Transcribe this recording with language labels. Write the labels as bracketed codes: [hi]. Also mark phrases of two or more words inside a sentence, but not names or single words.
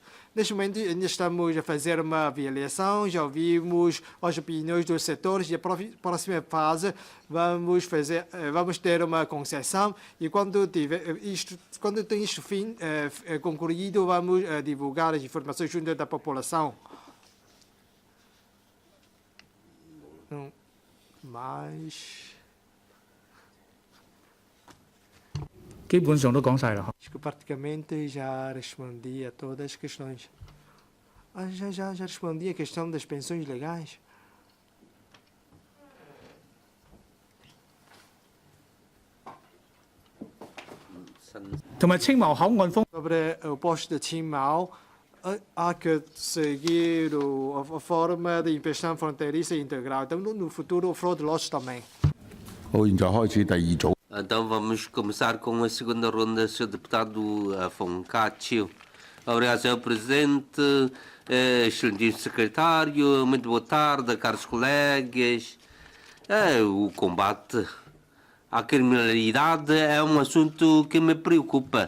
[pt] Neste momento, ainda estamos a fazer uma avaliação, já ouvimos as opiniões dos setores e a próxima fase vamos ter uma concessão e quando tem isto concluído, vamos divulgar as informações junto da população. Mas [yue] 基本上都講晒啦。 [pt] acho que praticamente já respondi a todas as questões. Já respondi a questão das pensões legais. [yue] 同埋青茂口岸封 [pt] Sobre o posto de Qingmao, há que seguir a forma de inspeção fronteiriça integral. Então, no futuro, o Fraud Lodge também. [yue] 好，現在開始第二組。 [pt] Então vamos começar com a segunda ronda, Sr. Deputado Foncaccio. Obrigado, Sr. Presidente, excelentíssimo Secretário, muito boa tarde, caros colegas. O combate à criminalidade é um assunto que me preocupa.